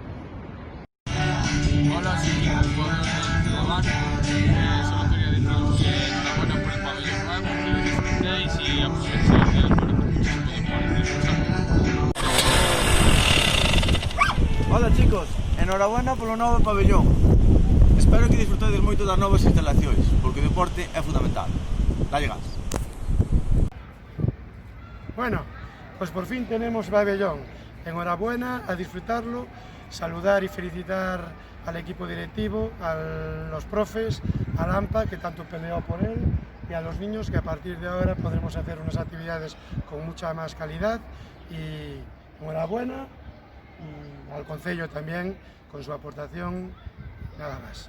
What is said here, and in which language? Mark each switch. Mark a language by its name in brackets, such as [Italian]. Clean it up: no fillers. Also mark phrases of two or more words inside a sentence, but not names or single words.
[Spanish] Hola, soy Kiko, jugador del Barco. Solo quería deciros que enhorabuena por el pabellón nuevo, que lo disfrutéis y aprovechéis de por muchísimo deporte. [Galician] Hola chicos, enhorabuena polo novo pabellón. Espero que disfrutedes moito das novas instalacións, porque o deporte é fundamental. Dalle gas. [Spanish] Bueno, pues por fin tenemos pabellón. Enhorabuena, a disfrutarlo, saludar y felicitar al equipo directivo, a los profes, al AMPA que tanto peleó por él y a los niños que a partir de ahora podremos hacer unas actividades con mucha más calidad y enhorabuena y al concello también con su aportación, nada más.